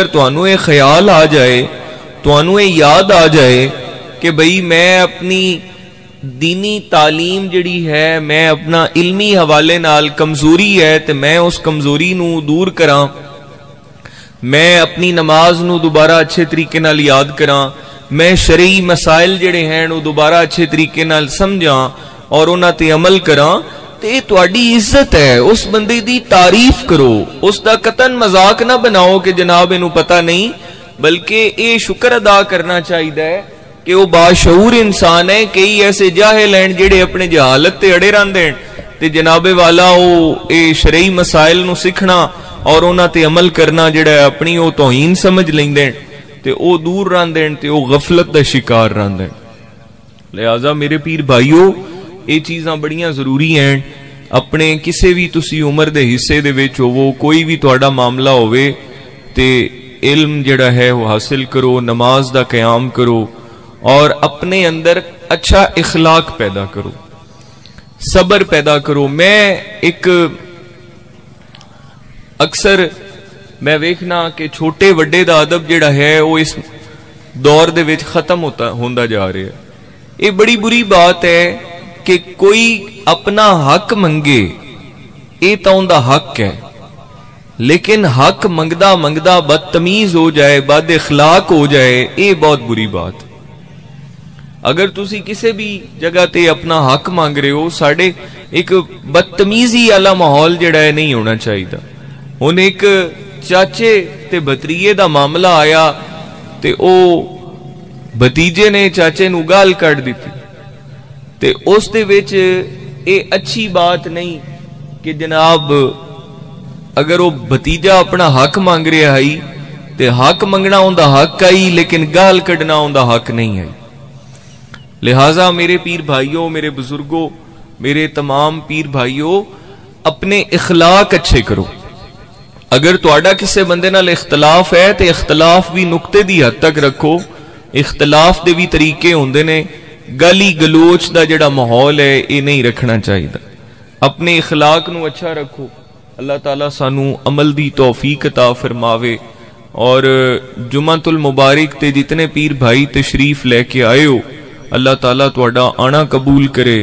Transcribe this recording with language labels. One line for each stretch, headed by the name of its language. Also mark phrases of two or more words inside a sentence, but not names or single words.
Punjabi: توانو یہ خیال آ جائے توانو یہ یاد آ جائے کہ بھئی میں اپنی دینی تعلیم جڑی ہے میں اپنا علمی حوالے نال کمزوری ہے تے میں اس کمزوری نو دور کراں، میں اپنی نماز نو دوبارہ اچھے طریقے نال یاد کراں، میں شرعی مسائل جڑے ہیں نو دوبارہ اچھے طریقے نال سمجھاں اور انہاں تے عمل کراں تے تواڈی عزت ہے. اس بندے دی تعریف کرو، اس دا قطن مذاق نہ بناؤ کہ جناب انہوں پتہ نہیں، بلکہ اے شکر ادا کرنا چاہیے
Urdu: کہ وہ باشعور انسان ہے.
Punjabi: کئی ایسے جاہل ہیں جڑے اپنے جہالت تے اڑے رہندے ہیں تے جناب والا وہ اے شرعی مسائل نو سیکھنا اور انہاں تے عمل کرنا جڑا ہے اپنی وہ توہین سمجھ لیندے ہیں تے او دور رہندے ہیں تے او غفلت دا شکار رہندے ہیں. لہذا میرے پیر بھائیو یہ چیزاں بڑیاں ضروری ہیں اپنے کسی بھی تسی عمر دے حصے دے وچ ہوو، کوئی بھی تہاڈا معاملہ ہوئے تے علم جڑا ہے وہ حاصل کرو، نماز دا قیام کرو اور اپنے اندر اچھا اخلاق پیدا کرو، صبر پیدا کرو۔ میں ایک اکثر میں ویکھنا کہ چھوٹے وڈے دا ادب جڑا ہے وہ اس دور دے وچ ختم ہوندا جا رہا ہے۔ یہ بڑی بری بات ہے کہ کوئی اپنا حق منگے، یہ تو اوندا حق ہے، لیکن حق منگدا منگدا بدتمیز ہو جائے، بد اخلاق ہو جائے، یہ بہت بری بات۔ اگر تسی کسی بھی جگہ تے اپنا حق مانگ رہے ہو، ساڑے ایک بدتمیزی والا ماحول جڑا ہے نہیں ہونا چاہیے۔ ہن ایک چاچے تے بھتریے دا معاملہ آیا تے او بھتیجے نے چاچے نو گال کٹ دیتی تے اس دے وچ اے اچھی بات نہیں کہ جناب اگر وہ بھتیجا اپنا حق مانگ رہا ہے تے حق منگنا اوندا حق آئی، لیکن گال کڈنا اوندا حق نہیں آئی۔ لہٰذا میرے پیر بھائیوں، میرے بزرگوں، میرے تمام پیر بھائیوں، اپنے اخلاق اچھے کرو۔ اگر تہاڈا کسے بندے نال اختلاف ہے تے اختلاف بھی نقطے دی حد تک رکھو، اختلاف دے بھی طریقے ہوندے نے، گالی گلوچ دا جڑا ماحول ہے یہ نہیں رکھنا چاہیے۔ اپنے اخلاق نو اچھا رکھو۔ اللہ تعالیٰ سانو عمل دی توفیق عطا فرماوے، اور جمعۃ المبارک تے جتنے پیر بھائی تشریف لے کے آئے ہو، اللہ تعالیٰ تہاڈا آنا قبول کرے۔